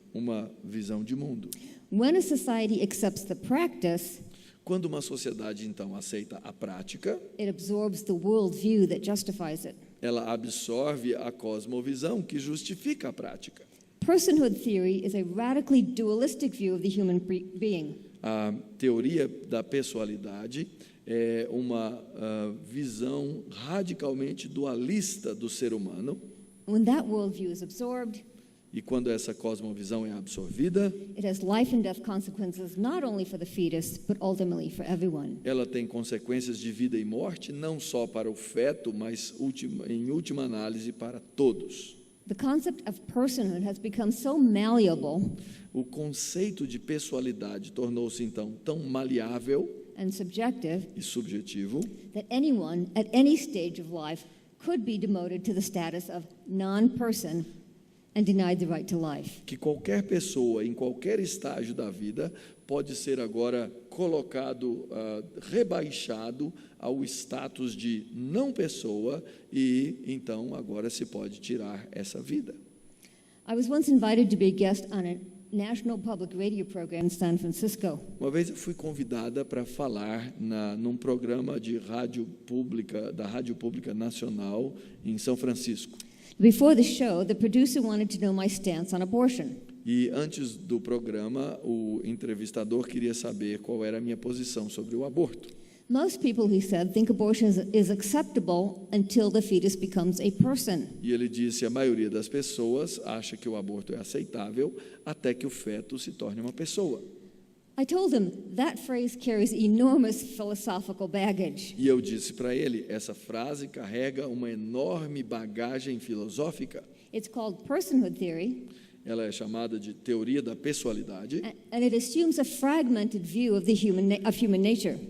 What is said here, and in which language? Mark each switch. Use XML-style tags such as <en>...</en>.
<pt>Uma visão de mundo.</pt> <en>When a society accepts the practice,</en> <pt>quando uma sociedade, então, aceita a prática,</pt> <en>it absorbs the worldview that justifies it.</en> <pt>Ela absorve a cosmovisão que justifica a prática.</pt> <en>Personhood theory is a radically dualistic view of the human being.</en> <pt>A teoria da pessoalidade é uma visão radicalmente dualista do ser humano.</pt> <en>When that worldview is absorbed,</en> <pt>e quando essa cosmovisão é absorvida,</pt> <en>it has life and death consequences not only for the fetus, but ultimately for everyone.</en> <pt>Ela tem consequências de vida e morte não só para o feto, mas em última análise para todos.</pt> <en>The concept of personhood has become so malleable.</en> <pt>O conceito de pessoalidade tornou-se então tão maleável</pt> <en>and subjective</en> <pt>e subjetivo</pt> <en>that anyone at any stage of life could be demoted to the status of non-person and denied the right to life.</en> <pt>que qualquer pessoa, em qualquer estágio da vida, pode ser agora colocado, rebaixado ao status de não pessoa, e então agora se pode tirar essa vida.</pt> <en>I was once invited to be a guest on a national public radio program in San Francisco.</en> <pt>Uma vez eu fui convidada para falar num programa de rádio pública, da Rádio Pública Nacional em São Francisco.</pt> <en>Before the show, the producer wanted to know my stance on abortion.</en> <pt>E antes do programa, o entrevistador queria saber qual era a minha posição sobre o aborto.</pt> <en>Most people, he said, think abortion is acceptable until the fetus becomes a person.</en> <pt>E ele disse, a maioria das pessoas acha que o aborto é aceitável até que o feto se torne uma pessoa.</pt> <en>I told him that phrase carries enormous philosophical baggage.</en> <pt>E eu disse para ele, essa frase carrega uma enorme bagagem filosófica.</pt> <en>It's called personhood theory.</en> <pt>Ela é chamada de teoria da pessoalidade</pt> <en>And it assumes a fragmented view of human nature.</en>